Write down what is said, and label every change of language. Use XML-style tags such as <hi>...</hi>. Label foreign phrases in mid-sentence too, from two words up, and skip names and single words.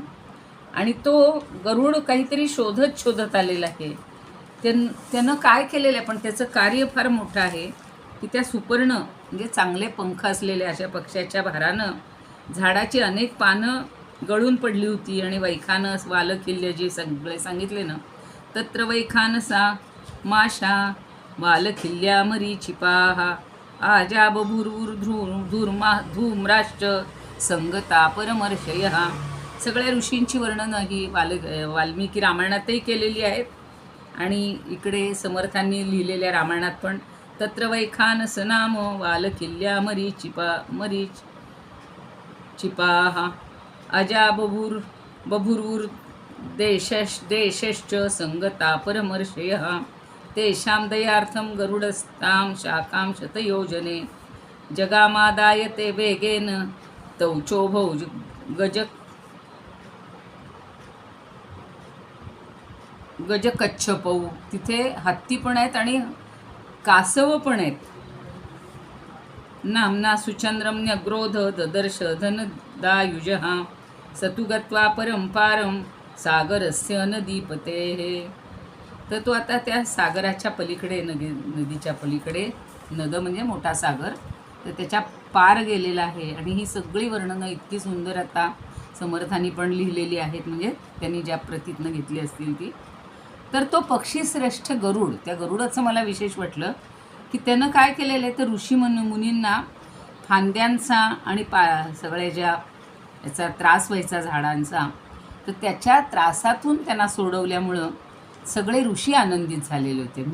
<mr>आणि तो गरुड काहीतरी शोधत आलेला आहे. त्यानं काय केलेलं आहे, पण त्याचं कार्य फार मोठं आहे की त्या सुपर्ण म्हणजे चांगले पंख असलेल्या अशा पक्ष्याच्या भारानं झाडाची अनेक पानं गळून पडली होती. आणि वैखानस, वालखिल्य जे सगळे सांगितले ना,</mr> <sa>तत्र वैखानसा माशा वालखिल्या मरीचिपाहा आजा बभुर्वुर धूम्राश्च संगता परमर्षय.</sa> <mr>सगळ्या ऋषींची वर्णनं ही वाल्मिकी रामायणातही केलेली आहेत. आणि इकडे समर्थांनी लिहिलेल्या रामायणात पण</mr> <sa>तत्र वैखानस नाम वालखिल्या मरीचिपाहा अजा बभुर्वुर देशश्च संगता परमर्षय. तेषां दयार्थं गरुडस्तां शाखां शतयोजने जगामादायते वेगेन तौचोभौ गजकच्छपौ.</sa> <mr>तिथे हत्ती पण आहेत आणि कासव पण आहेत.</mr> <sa>नामना सुचंद्रम्यग्रोध ददर्श धनदायुजः सतु गत्वा परंपारं सागरस्य नदीपते.</sa> <mr>तर तो आता त्या सागराच्या पलीकडे, नदीच्या पलीकडे, नद म्हणजे मोठा सागर, तर त्याच्या पार गेलेला आहे. आणि ही सगळी वर्णनं इतकी सुंदर आता समर्थांनी पण लिहिलेली आहेत, म्हणजे त्यांनी ज्या प्रतीतनं घेतली असतील ती. तर तो पक्षीश्रेष्ठ गरुड, त्या गरुडाचं मला विशेष वाटलं की त्यानं काय केलेलं आहे, तर ऋषी मुनींना फांद्यांचा आणि सगळ्या ज्या याचा त्रास व्हायचा झाडांचा, तर त्याच्या त्रासातून त्यांना सोडवल्यामुळं सगळे ऋषी आनंदित झालेले होते.</mr>